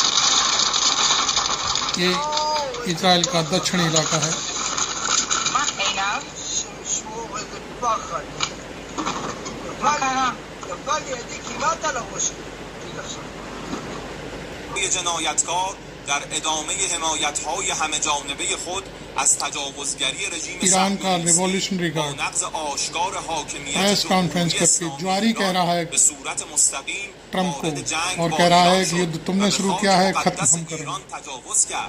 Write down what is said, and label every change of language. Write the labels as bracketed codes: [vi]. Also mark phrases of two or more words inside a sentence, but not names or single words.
[hi] ये इजराइल का दक्षिणी इलाका है। [fa] ये जनायतकार در ادامه حمایت‌های همه جانبه خود از تجاوزگری رژیم صهیونیستی با نقض آشکار حاکمیت جمهوری اسلامی به صورت مستقیم وارد جنگ با ایران شد و به خاک مقدس ایران تجاوز کرد.